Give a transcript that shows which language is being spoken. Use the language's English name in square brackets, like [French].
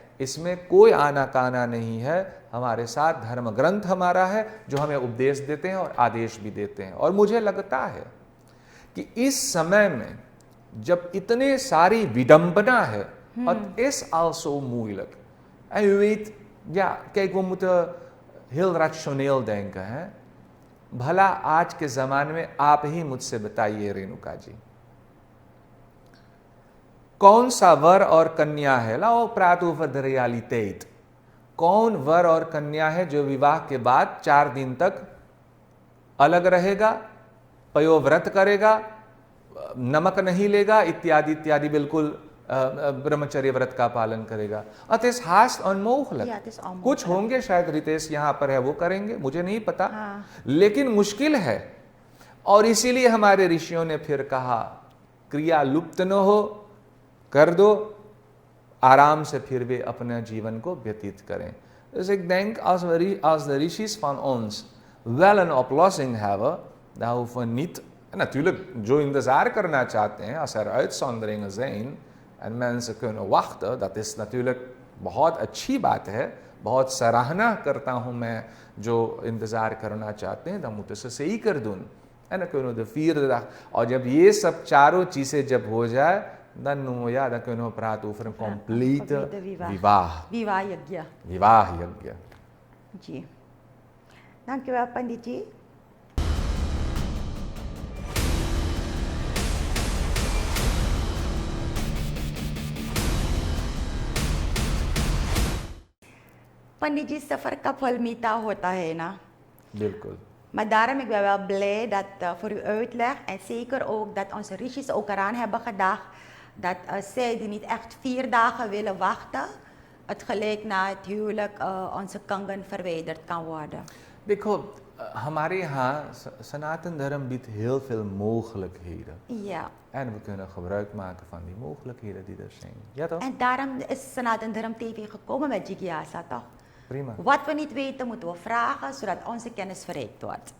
[Hindi] इसमें कोई आनाकाना नहीं है। हमारे साथ धर्म ग्रंथ हमारा है जो हमें उपदेश देते हैं और आदेश भी देते हैं। और मुझे लगता है कि इस समय में जब इतने सारी विडंबना है, [Dutch] het is al zo moeilijk. En u weet, ja, kijk, we moeten heel rationeel denken, hè? [Hindi] भला आज के जमाने में आप ही मुझसे बताइए रेणुका जी, कौन सा वर और कन्या है, लाओ [Dutch] praat over de realiteit, [Hindi] कौन वर और कन्या है जो विवाह के बाद 4 दिन तक अलग रहेगा, पयोव्रत करेगा, नमक नहीं लेगा, इत्यादि इत्यादि, बिल्कुल ब्रह्मचर्य व्रत का पालन करेगा। [Dutch] Het is haast onmogelijk। [Hindi] कुछ होंगे शायद, रितेश यहाँ पर है, वो करेंगे, मुझे नहीं पता। हाँ। लेकिन मुश्किल है। और इसीलिए हमारे ऋषियों ने फिर कहा, क्रिया लुप्त न हो, कर दो, आराम से फिर वे अपने जीवन को व्यतीत करें। [Dutch] Dus ik denk als de rishis van ons wel een oplossing hebben, dan hoeven we niet, en natuurlijk [Hindi] जो इंतजार करना चाहते हैं, [Dutch] als er uitzonderingen zijn en mensen kunnen wachten, dat is natuurlijk [Hindi] बहुत अच्छी बात है, बहुत सराहना करता हूं मैं जो इंतजार करना चाहते हैं, [Dutch] dan moeten ze zeker doen। en dan kunnen we de 4e dag, [Hindi] और जब ये सब चारों चीजें जब हो जाए, [Dutch] dan kunnen we praten over een complete विवाह [Hindi] विवाह यज्ञ। जी, dankjewel पंडित जी। पंडित जी, सफर का फल मीठा होता है ना? बिल्कुल। [Dutch] Maar daarom ik ben wel blij dat voor uw uitleg, en zeker ook dat onze rishis ook eraan hebben gedacht dat zij die niet echt 4 dagen willen wachten, het gelijk na het huwelijk onze kangen verwijderd kan worden. [Hindi] देखो, हमारे यहाँ सनातन धर्म [Dutch] biedt heel veel mogelijkheden. Ja. En we kunnen gebruik maken van die mogelijkheden die er zijn. Ja toch? En daarom is Sanatan Dharam TV gekomen met Jigyasa, toch? Prima. Wat we niet weten, moeten we vragen, zodat onze kennis verrijkt wordt.